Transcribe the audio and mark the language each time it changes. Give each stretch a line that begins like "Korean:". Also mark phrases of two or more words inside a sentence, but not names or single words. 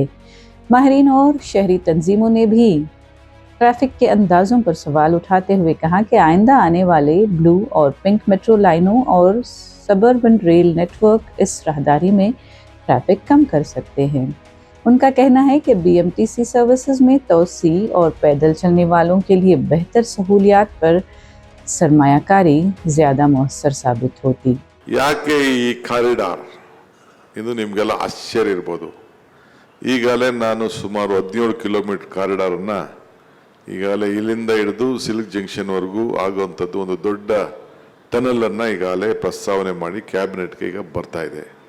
Urdu: ماہرین اور شہری تنظیموں نے بھی ٹریفک کے اندازوں پر سوال اٹھاتے ہوئے کہا کہ آئندہ آنے والے بلیو اور پنک میٹرو لائنوں اور
English: suburban rail network
Urdu: اس راہداری میں ٹریفک کم کر سکتے ہیں. ان کا کہنا ہے کہ بی ایم ٹی سی سروسز میں توسیع اور پیدل چلنے والوں کے لیے بہتر سہولیات پر سرمایہ کاری زیادہ مؤثر ثابت ہوتی.
Kannada: ಯಾಕೆ ಈ ಕಾರಿಡಾರ್ ಇದು ನಿಮಗೆಲ್ಲ ಆಶ್ಚರ್ಯ ಇರ್ಬೋದು. ಈಗಾಗಲೇ ನಾನು ಸುಮಾರು 17 ಕಿಲೋಮೀಟರ್ ಕಾರಿಡಾರನ್ನು ಈಗಾಗಲೇ ಇಲ್ಲಿಂದ ಹಿಡಿದು ಸಿಲ್ಕ್ ಜಂಕ್ಷನ್ವರೆಗೂ ಆಗುವಂಥದ್ದು ಒಂದು ದೊಡ್ಡ ಟನಲನ್ನು ಈಗಾಗಲೇ ಪ್ರಸ್ತಾವನೆ ಮಾಡಿ ಕ್ಯಾಬಿನೆಟ್ಗೆ ಈಗ ಬರ್ತಾ ಇದೆ.